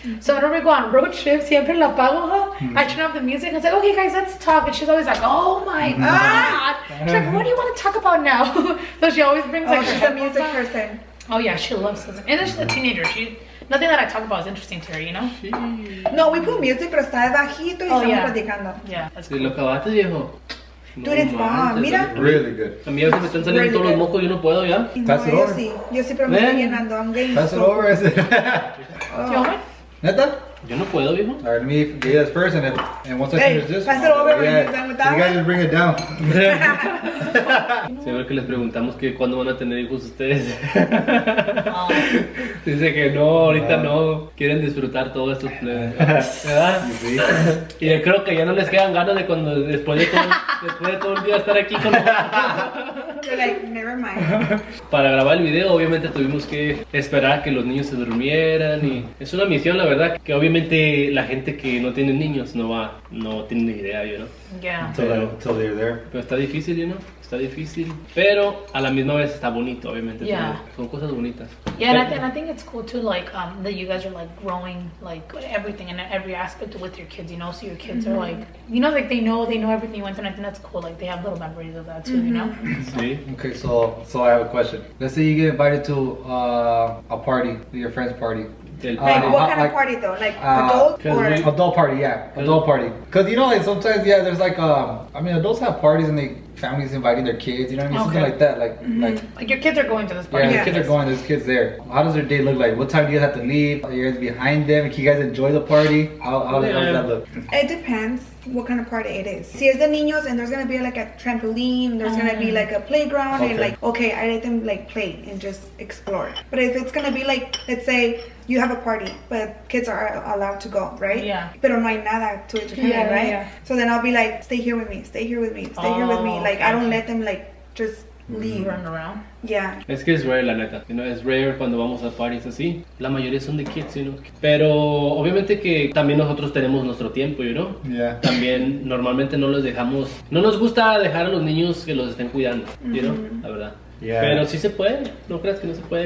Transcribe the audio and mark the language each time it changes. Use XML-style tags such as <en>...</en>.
<en>So whenever we go on road trips,</en> <es>siempre la pago, huh?</es> <en>I turn off the music and say, okay, guys, let's talk. And she's always like, oh my god. She's like, what do you want to talk about now? So she always brings like Oh, her she's a headphones music on. person. Oh yeah, she loves music. And then she's a teenager. Nothing that I talk about is interesting to her, you know? No, we put music,</en> <es>pero está bajito y</es> <en>Oh,</en> <es>estamos</es> <en>yeah.</en> <es>platicando.</es> <en>Yeah, that's</en> <es>Si</es> <en>cool.</en> <es>lo acabaste, viejo.</es> <en>Dude, it's bomb.</en> <es>Mira.</es> <en>Really good.</en> <es>A mí a veces me están saliendo</es> <en>Really</en> <es>todos los</es> <en>good.</en> <es>mocos y yo no puedo ya. No,</es> <en>Pass it</en> <es>yo</es> <en>over.</en> <es>sí. Yo siempre me estoy Ven.</es> <en>llenando. I'm getting Pass it so- over. Is it? Do you want one?</en> <es>Neta? Yo no puedo, viejo.</es> <en>All right, let me get this first, and once I Hey, finish this, pass it over when you're done with that you guys one. just bring it down.</en> <es>Siempre que les preguntamos que cuándo van a tener hijos ustedes. Oh. Dice que no, ahorita no. Quieren disfrutar todo esto. ¿Verdad? Sí. Y yo creo que ya no les quedan ganas de cuando después de todo el día estar aquí con</es> <en>You're like, never mind.</en> <es>Para grabar el video obviamente tuvimos que esperar a que los niños se durmieran y es una misión la verdad que obviamente la gente que no tiene niños no tiene ni idea, ¿no?</es> <en>Yeah. Until they're there.</en> <es>Pero está difícil, ¿no? Está difícil, pero a la misma vez está bonito, obviamente. Yeah. Son cosas bonitas.</es> <en>Yeah, and I think it's cool too, like that you guys are like growing like everything in every aspect with your kids, you know. So your kids are like, you know, like they know everything you went through. And I think that's cool. Like they have little memories of that too, you know.</en> <es>Sí.</es> <en>Okay, so I have a question. Let's say you get invited to a party, your friend's party.</en> <es>Del</es> <en>Like, party. what kind like, of party though? Like, adult Cause or? we- Adult party, yeah, adult party. Cause you know, like sometimes, yeah, there's like, I mean, adults have parties and families inviting their kids, you know what I mean, something Okay. like that, like, Like your kids are going to this yeah, party. the Yeah. kids are going, there's kids there. How does their day look like? What time do you guys have to leave? Are you guys behind them? Can you guys enjoy the party? How does that look? It depends what kind of party it is.</en> <es>Si es de niños</es> <en>and there's gonna be like a trampoline, there's gonna be like a playground and Okay. like, okay, I let them like play and just explore. But if it's gonna be like, let's say you have a party, but kids are allowed to go, right? Yeah.</en> <es>Pero no hay nada</es> <en>to entertain, Yeah, right? yeah. So then I'll be like, stay here with me, stay here with me, stay here with me. Oh, Like, I don't okay. let them like just leave. Run around. Yeah.</en> <es>Es que es rare la neta,</es> <en>you know,</en> <es>es rare cuando vamos a parties así. La mayoría son de kids, you know. Pero obviamente que también nosotros tenemos nuestro tiempo,</es> <en>you know. Yeah.</en> <es>También normalmente no nos gusta dejar a los niños que los estén cuidando,</es> <en>you know,</en> <es>la verdad.</es> <en>Yeah.</en> <es>Pero sí se puede, no creas que no se puede.</es>